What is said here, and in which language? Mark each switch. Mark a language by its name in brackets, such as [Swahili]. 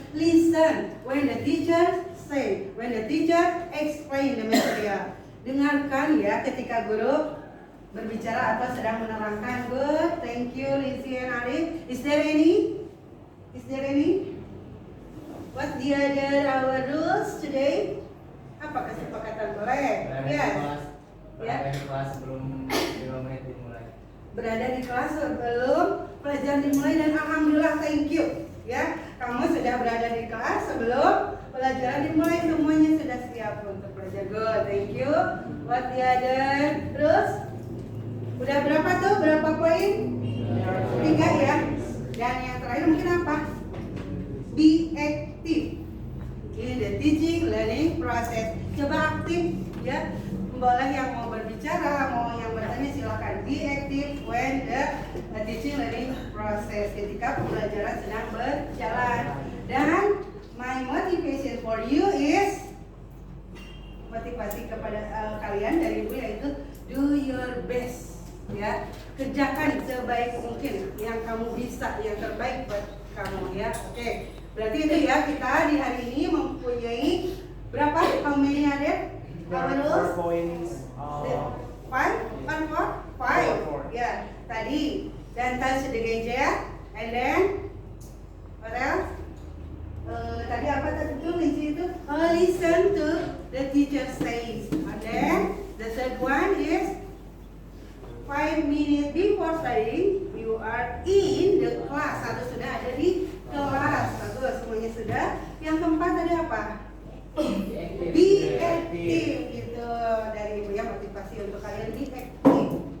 [English] Listen when the teacher say, when the teacher explain the material. [Indonesian] Dengarkan ya ketika guru berbicara atau sedang menerangkan. [English] Good, thank you Lizzy and Arif. Is there any? Is there any? What the other our rules today? [Indonesian] Apa kesepakatan boleh? [English] Yes. [Indonesian] Berada di kelas sebelum 5 menit dimulai. Berada di kelas sebelum pelajaran dimulai dan alhamdulillah [English] thank you. [Indonesian] Ya, kamu sudah berada di kelas sebelum pelajaran dimulai, semuanya sudah siap untuk belajar. [English] Good, thank you. What the other? [Indonesian] Terus udah berapa tuh? Berapa poin? 3 ya. Dan yang terakhir mungkin apa? [English] Be active in the teaching learning process. [Indonesian] Coba aktif ya. Boleh yang mau berbicara, mau yang bertanya silakan. [English] Be active when the teaching learning process, [Indonesian] ketika pembelajaran sedang berjalan. Dan [English] my motivation for you is, [Indonesian] motivasi kepada kalian dari Ibu yaitu [English] do your best [Indonesian] ya. Kerjakan sebaik mungkin yang kamu bisa, yang terbaik buat kamu ya. Oke. Berarti itu ya, kita di hari ini mempunyai berapa? [English] How many are there? Our rules? 4 points. [Indonesian] 5? 5? Ya, tadi. [English] Dan touch the gadget. And then what else? [Indonesian] Tadi apa tadi itu? [English] Listen to the teacher says. And then the third one is 5 minutes before studying you are in the class. [Indonesian] Harus sudah ada di kelas. Bagus, semuanya sudah. Yang keempat tadi apa? [English] Be active [Indonesian] gitu dari Ibu ya, motivasi untuk kalian be active.